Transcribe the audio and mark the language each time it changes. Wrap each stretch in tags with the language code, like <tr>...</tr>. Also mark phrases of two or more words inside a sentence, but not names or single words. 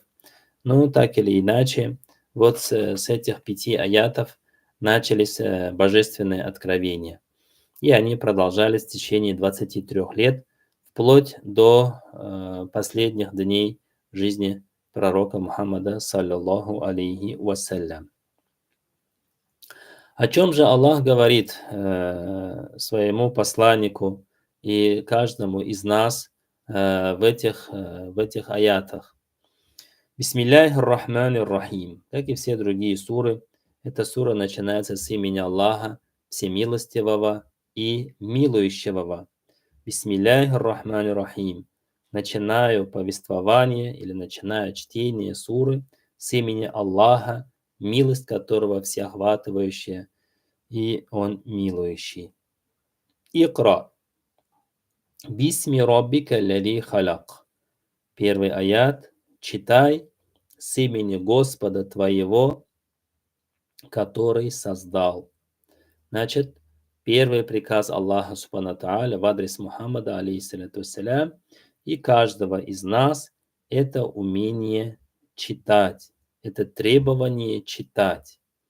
<ru>Но так или иначе, вот с этих 5 аятов начались божественные откровения. и они продолжались в течение 23 лет, вплоть до последних дней жизни пророка Мухаммада,</ru> <ar>صلى الله عليه وسلم.</ar> <ru>О чем же Аллах говорит своему посланнику и каждому из нас в этих аятах?</ru> <ar>بسم الله الرحمن الرحيم.</ar> <ru>Как и все другие суры, эта сура начинается с имени Аллаха, Всемилостивого и Милующего.</ru> <ar>بسم الله الرحمن الرحيم.</ar> <ru>Начинаю повествование или начинаю чтение суры с имени Аллаха, милость которого всеохватывающая, и Он милующий.</ru> <ar>Икра. باسم ربك الذي خلق.</ar> <ru>Первый аят. Читай с имени Господа твоего, который создал. Значит, первый приказ Аллаха</ru> <ar>سبحانه وتعالى</ar> <ru>в адрес Мухаммада,</ru> <ar>عليه الصلاة والسلام,</ar> <ru>и каждого из нас – это умение читать, это требование читать.</ru>